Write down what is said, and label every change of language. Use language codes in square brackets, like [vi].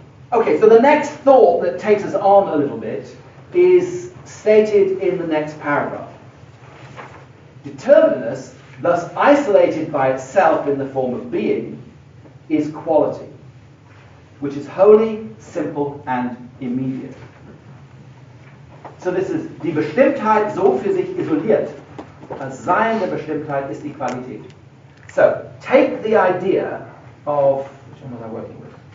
[en] Okay, so the next thought that takes us on a little bit is stated in the next paragraph. Determinateness, thus isolated by itself in the form of being, is quality, which is wholly, simple, and immediate. So this is [de] die Bestimmtheit so für sich isoliert. Das Sein der Bestimmtheit ist die Qualität. [en] So take the idea of, which one was I working with?